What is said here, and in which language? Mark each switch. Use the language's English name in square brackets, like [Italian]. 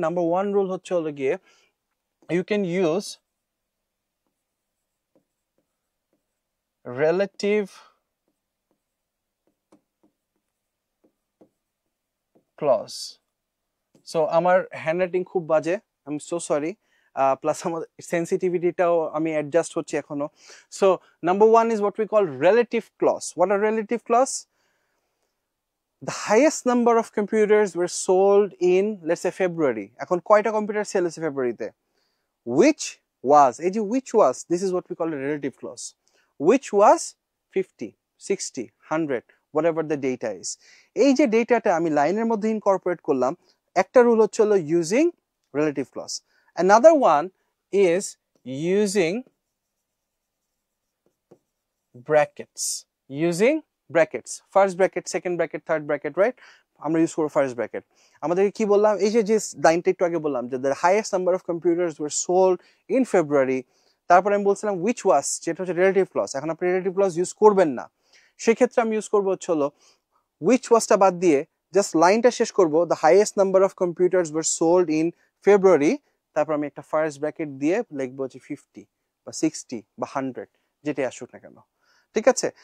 [English] number 1 rule [Bangla] হচ্ছে হলো গিয়ে [English] You can use relative clause. [Bangla] So আমার হ্যান্ডরাইটিং খুব বাজে, [English] I am so sorry, [Bangla] plus আমার সেন্সিটিভিটিটাও আমি অ্যাডজাস্ট হচ্ছে এখনো। [English] So number 1 is what we call relative clause. What are relative clause? The highest number of computers were sold in, let's say, February. [Bangla] এখন কয়টা computer sell হয়েছে ফেব্রুয়ারিতে? [English] Which was, [Bangla] এই যে [English] which was, this is what we call a relative clause. Which was 50, 60, 100, whatever the data is. [Bangla] এই যে ডেটাটা আমি লাইনের মধ্যে ইনকর্পোরেট করলাম, একটা রুল হচ্ছে হলো [English] using relative clause. Another one is using brackets. Using brackets, first bracket, second bracket, third bracket, right? [Bangla] আমরা ইউজ করব ফার্স্ট ব্র্যাকেট। আমাদেরকে কি বললাম, এই যে লাইনটা একটু আগে বললাম যে [English] The highest number of computers were sold in February. [Bangla] তারপরে আমি বলছিলাম উইচ ওয়াজ, যেটা হচ্ছে রিলেটিভ ক্লজ। এখন আপনি রিলেটিভ ক্লজ ইউজ করবেন না, সেক্ষেত্রে আমি ইউজ করবো হচ্ছে হলো উইচ ওয়াজটা বাদ দিয়ে জাস্ট লাইনটা শেষ করব, [English] the highest number of computers were sold in February, [Bangla] তারপর আমি একটা ফার্স্ট ব্র্যাকেট দিয়ে লিখবো যে 50 বা 60 বা 100, যেটাই আসুক না কেন, ঠিক আছে?